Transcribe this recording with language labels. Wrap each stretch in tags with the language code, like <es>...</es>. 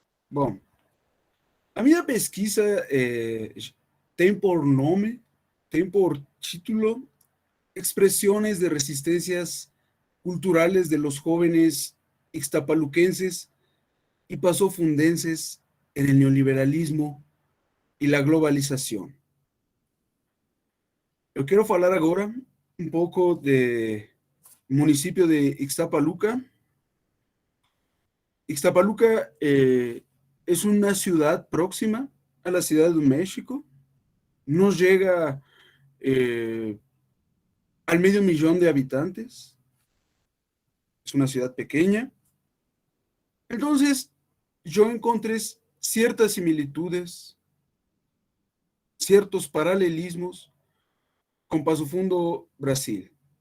<pt>Bom, a minha pesquisa tem por nome, tem por título</pt> <es>Expresiones de resistencias culturales de los jóvenes ixtapaluquenses y pasofundenses en el neoliberalismo y la globalización.</es> <pt>Eu quero falar agora um pouco do município de Ixtapaluca.</pt> <es>Ixtapaluca es una ciudad próxima a la Ciudad de México. No llega al medio millón de habitantes. Es una ciudad pequeña. Entonces, yo encontré ciertas similitudes, ciertos paralelismos con Paso Fundo, Brasil.</es>